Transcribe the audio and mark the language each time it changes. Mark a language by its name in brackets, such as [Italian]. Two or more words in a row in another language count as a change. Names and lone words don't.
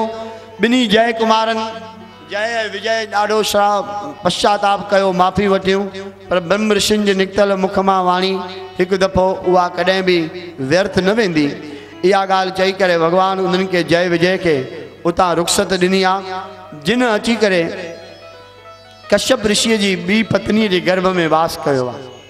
[Sindhi] ॿिन्ही जय कुमारनि जय ऐं विजय ॾाढो श्राप पश्चाताप कयो, माफ़ी वठियूं, पर ब्रह्म ऋषियुनि जे निकितल मुख मां वाणी हिकु दफ़ो उहा कॾहिं बि व्यर्थ न वेंदी। इहा ॻाल्हि चई करे भगवान उन्हनि खे जय विजय खे उतां रुख़सत ॾिनी आहे। जिन अची करे कश्यप ऋषिअ जी ॿी पत्नीअ जे गर्भ में वास कयो आहे।